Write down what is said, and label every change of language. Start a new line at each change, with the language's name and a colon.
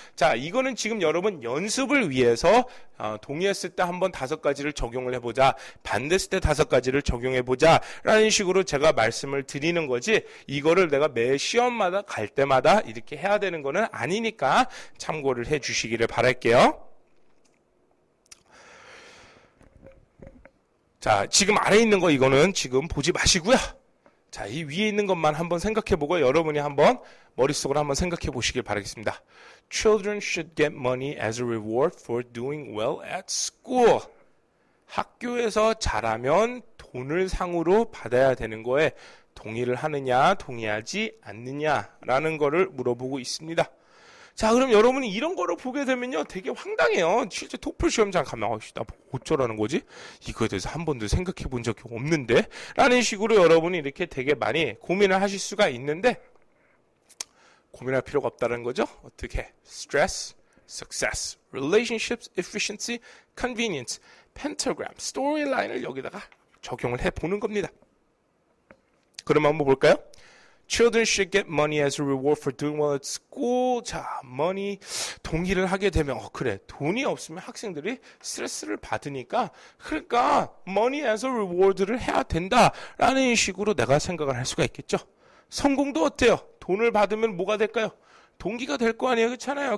Korean: 자, 이거는 지금 여러분 연습을 위해서 동의했을 때 한번 5가지를 적용을 해보자, 반대했을 때 5가지를 적용해보자 라는 식으로 제가 말씀을 드리는 거지, 이거를 내가 매 시험마다 갈 때마다 이렇게 해야 되는 거는 아니니까 참고를 해 주시기를 바랄게요. 자, 지금 아래 있는 거 이거는 지금 보지 마시고요. 자, 이 위에 있는 것만 한번 생각해 보고 여러분이 한번 머릿속으로 한번 생각해 보시길 바라겠습니다.
English: Children should get money as a reward for doing well at school.
Korean: 학교에서 잘하면 돈을 상으로 받아야 되는 거에 동의를 하느냐, 동의하지 않느냐라는 거를 물어보고 있습니다. 자, 그럼 여러분이 이런 거를 보게 되면요, 되게 황당해요. 실제 토플 시험장 가면, 나 어쩌라는 거지? 이거에 대해서 한 번도 생각해 본 적이 없는데? 라는 식으로 여러분이 이렇게 되게 많이 고민을 하실 수가 있는데, 고민할 필요가 없다는 거죠. 어떻게?
English: Stress, Success, Relationships, Efficiency, Convenience, Pentagram, Storyline을
Korean: 여기다가 적용을 해보는 겁니다. 그럼 한번 볼까요?
English: Children should get money as a reward for doing well at school.
Korean: 자, money 동의를 하게 되면 그래, 돈이 없으면 학생들이 스트레스를 받으니까, 그러니까
English: money as a reward
Korean: 를 해야 된다라는 식으로 내가 생각을 할 수가 있겠죠. 성공도 어때요? 돈을 받으면 뭐가 될까요? 동기가 될 거 아니에요, 그렇잖아요.